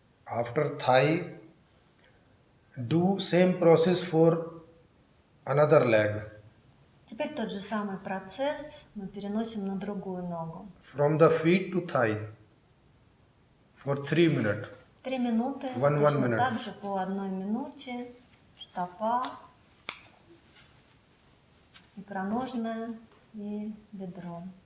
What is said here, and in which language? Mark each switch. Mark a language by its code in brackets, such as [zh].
[en] After thigh, do same process for another leg. [ru] Теперь тот же самый процесс мы переносим на другую ногу. [en] From the feet to thigh for 3 minutes. [ru] 3 минуты. [en] One [ru] Точно [en] minute. [ru] так же по 1 минуте. Стопа, икроножная и бедро.